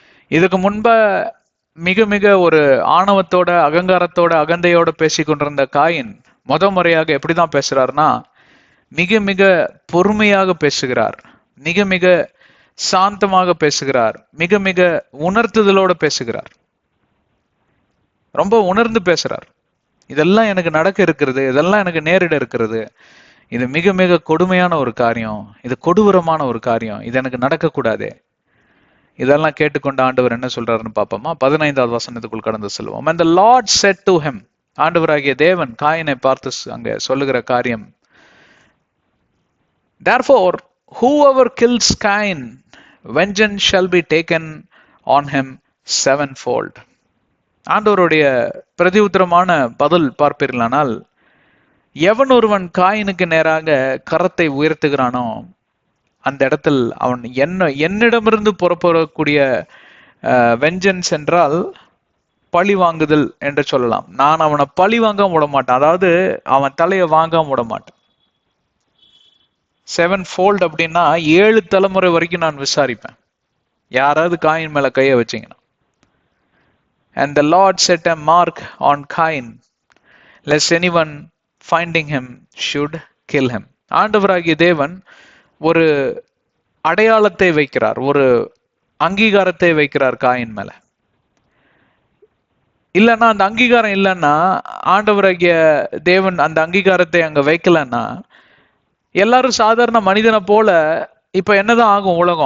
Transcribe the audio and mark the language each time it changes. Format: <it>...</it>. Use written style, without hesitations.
<ta>இதுக்கு முன்ப மிக மிக ஒரு ஆணவத்தோட அகங்காரத்தோட அகந்தையோட பேசி கொண்டிருந்த காயின் முறையாக எப்படிதான் பேசுறாருன்னா, மிக மிக பொறுமையாக பேசுகிறார், மிக மிக சாந்தமாக பேசுகிறார், மிக மிக உணர்த்துதலோட பேசுகிறார், ரொம்ப உணர்ந்து பேசுறார். இதெல்லாம் எனக்கு நடக்க இருக்கிறது, இதெல்லாம் எனக்கு நேரிட இருக்கிறது, இது மிக மிக கொடுமையான ஒரு காரியம், இது கொடூரமான ஒரு காரியம், இது எனக்கு நடக்கக்கூடாது. இதெல்லாம் கேட்டுக்கொண்ட ஆண்டவர் என்ன சொல்றாருன்னு பார்ப்போமா? 15வது வசனத்துக்குள் கடந்து செல்வோம்.</ta> <en>And the Lord said to him,</en> <ta>ஆண்டவராகிய தேவன் காயினை பார்த்து அங்க சொல்லுகிற காரியம்,</ta> <en>therefore whoever kills Cain, vengeance shall be taken on him sevenfold.</en> <ta>ஆண்டவருடைய பிரதி உத்தரமான பதில் பார்ப்பீர்களானால், எவன் ஒருவன் காயினுக்கு நேராக கரத்தை உயர்த்துகிறானோ அந்த இடத்தில் அவன் என்னிடமிருந்து புறப்படக்கூடிய வெஞ்சன்ஸ் என்றால் பழி வாங்குதல் என்று சொல்லலாம். நான் அவனை பழி வாங்க விட மாட்டேன், அதாவது அவன் தலையை வாங்காம விட மாட்டேன். 7 fold அப்படின்னா 7 தலைமுறை வரைக்கும் நான் விசாரிப்பேன் யாராவது காயின் மேல கையை வச்சீங்கன்னா.</ta> <en>And the Lord set a mark on Cain, lest anyone finding him should kill him.</en> <ta>ஆண்டவராகிய தேவன் ஒரு அடையாளத்தை வைக்கிறார், ஒரு அங்கீகாரத்தை வைக்கிறார் காயின் மேல. இல்லைன்னா அந்த அங்கீகாரம் இல்லைன்னா, ஆண்டவராகிய தேவன் அந்த அங்கீகாரத்தை அங்க வைக்கலன்னா, எல்லாரும் சாதாரண மனிதனை போல இப்ப என்னதான் ஆகும்?</ta>